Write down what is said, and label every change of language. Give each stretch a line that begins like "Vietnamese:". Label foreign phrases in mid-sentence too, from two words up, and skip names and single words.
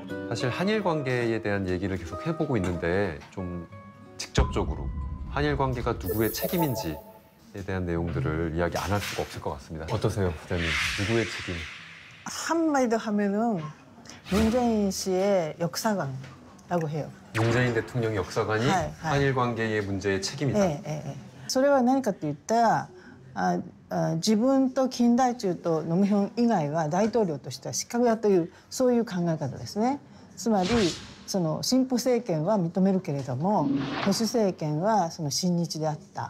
Korean: 사실 한일 관계에 대한 얘기를 계속 해보고 있는데 좀 직접적으로 한일 관계가 누구의 책임인지에 대한 내용들을 이야기 안 할 수가 없을 것 같습니다. 어떠세요, 부장님? 누구의 책임? 한마디 더 하면은 문재인 씨의 역사관이라고 해요. 문재인 대통령의 역사관이 한일 관계의 문제의 책임이다. 네.
Japanese: それは何かと言ったら自分と金大中とノムヒョン以外は大統領としては失格だというそういう考え方ですね。つまりその進歩政権は認めるけれども保守政権はその親日であった。